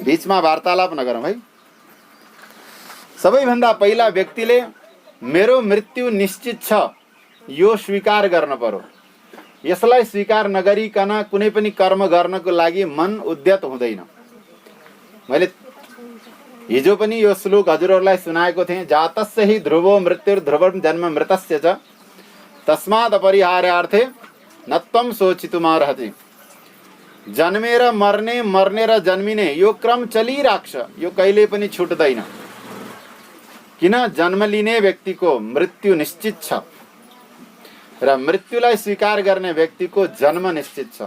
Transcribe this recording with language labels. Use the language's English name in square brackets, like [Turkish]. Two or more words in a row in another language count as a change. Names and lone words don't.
[Nepali] बीचमा वार्तालाप नगरौँ है। सबैभन्दा पहिला व्यक्तिले मेरो मृत्यु निश्चित छ यो स्वीकार गर्न पर्यो। यसलाई स्वीकार नगरिकन कुनै पनि कर्म गर्नको लागि मन उद्यत हुँदैन। मैले हिजो पनि यो श्लोक हजुरहरूलाई सुनाएको थिएँ। [Sanskrit] जातस्य हि ध्रुवो मृत्युर्ध्रुवं जन्म मृतस्य च तस्मात् अपरिहार्यार्थे न त्वं शोचितुमर्हसि। [Nepali] जन्मेर मर्ने, मर्ने र जन्मिने यो क्रम चलिराख्छ, यो कहिले पनि छुट्दैन। किन जन्म लिने व्यक्तिको मृत्यु निश्चित छ र मृत्युलाई स्वीकार गर्ने व्यक्तिको जन्म निश्चित छ।